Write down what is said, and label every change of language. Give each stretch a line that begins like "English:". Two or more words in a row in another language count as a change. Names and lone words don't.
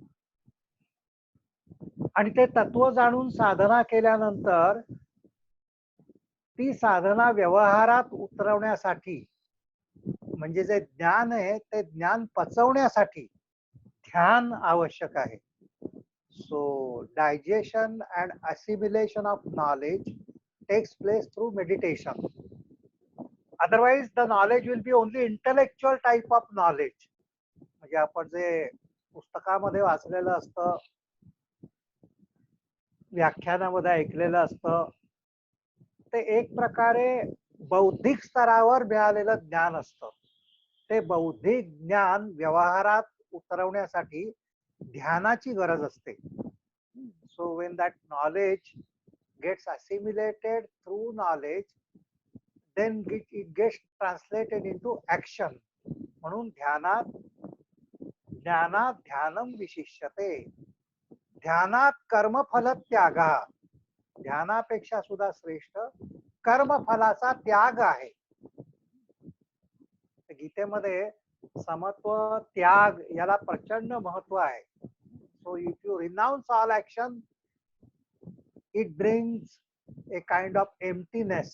Marathi: आणि ते तत्व जाणून साधना केल्यानंतर ती साधना व्यवहारात उतरवण्यासाठी म्हणजे जे ज्ञान आहे ते ज्ञान पचवण्यासाठी ध्यान आवश्यक आहे.
English: so digestion and assimilation of knowledge takes place through meditation. otherwise the knowledge will be only intellectual type of knowledge.
Marathi: म्हणजे आपण जे पुस्तकामध्ये वाचलेलं असतं, व्याख्यानामध्ये ऐकलेलं असतं, ते एक प्रकारे बौद्धिक स्तरावर मिळालेलं ज्ञान असतं. ते बौद्धिक ज्ञान व्यवहारात उतरवण्यासाठी ध्यानाची गरज असते.
English: so when that knowledge gets assimilated through knowledge, then it gets translated into action.
Sanskrit: म्हणून ज्ञानात ध्यानम विशिष्यते. ध्यानात कर्मफल त्यागा.
Marathi: ध्यानापेक्षा सुद्धा श्रेष्ठ कर्मफलाचा त्याग आहे. गीतेमध्ये समत्व त्याग याला प्रचंड महत्व आहे.
English: so if you renounce all action, it brings a kind of emptiness.